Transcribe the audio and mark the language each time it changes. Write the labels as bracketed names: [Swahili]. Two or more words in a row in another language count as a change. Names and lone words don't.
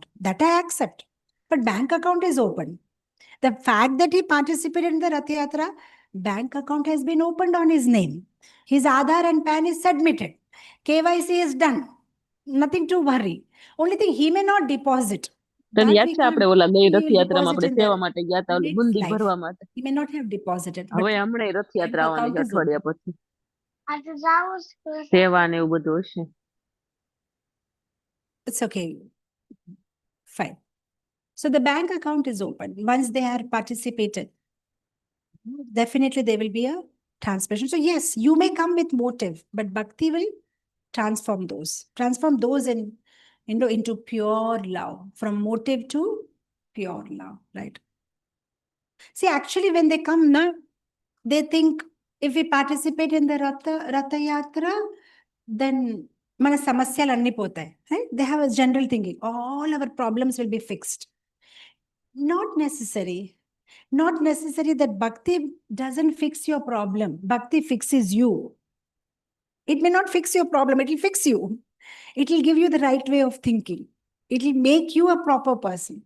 [English] That I accept. But bank account is open. The fact that he participated in the Rath Yatra, bank account has been opened on his name. His Aadhaar and PAN is submitted. KYC is done. Nothing to worry. Only thing he may not deposit. [Gujarati] તને [English] That [Gujarati] યાદ [English] we [Gujarati] છે આપણે [English] can't. [Gujarati] ઓલા ગઈ [English] He will [Gujarati] રથયાત્રામાં [English] deposit [Gujarati] આપણે [English] in [Gujarati] સેવા [English] the [Gujarati] માટે ગયા હતા ઓલી [English] next [Gujarati] બુંદી [English] life. [Gujarati] ભરવા માટે. [English] He may not have deposited. But [Gujarati] હવે હમણાં [English] bank [Gujarati] રથયાત્રા આવવાની [English] account [Gujarati] છે [English] is open. [Gujarati] અઠવાડિયા પછી. સેવા ને એવું બધું હશે. [English] It's okay. Fine. So the bank account is open. Once they are participated, definitely there will be a transmission. So yes, you may come with motive, but bhakti will transform those into pure love, from motive to pure love, right? See, actually, when they come, they think if we participate in the Ratha Yatra, then [Telugu] మన సమస్యలు అన్నీ పోతాయి, [English] right? They have a general thinking, all our problems will be fixed. Not necessary. Not necessary. That bhakti doesn't fix your problem. Bhakti fixes you. It may not fix your problem, it will fix you. It will give you the right way of thinking. It will make you a proper person.